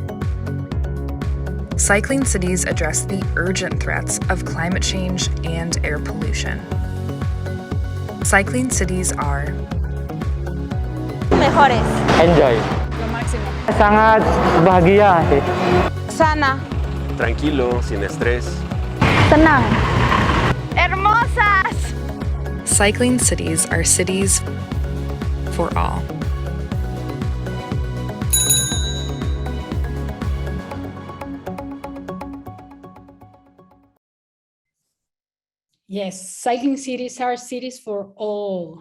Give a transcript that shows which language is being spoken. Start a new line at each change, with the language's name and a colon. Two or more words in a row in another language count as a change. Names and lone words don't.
English: Cycling cities address the urgent threats of climate change and air pollution. Cycling cities are
Spanish: Mejores.
English: Enjoy.
Spanish: Lo máximo.
Indonesian: Sangat bahagia sih.
Spanish: Sana. Tranquilo, sin estrés.
Indonesian: Tenang.
Spanish: ¡Hermosas!
English: Cycling cities are cities for all. Yes, cycling cities are cities for all.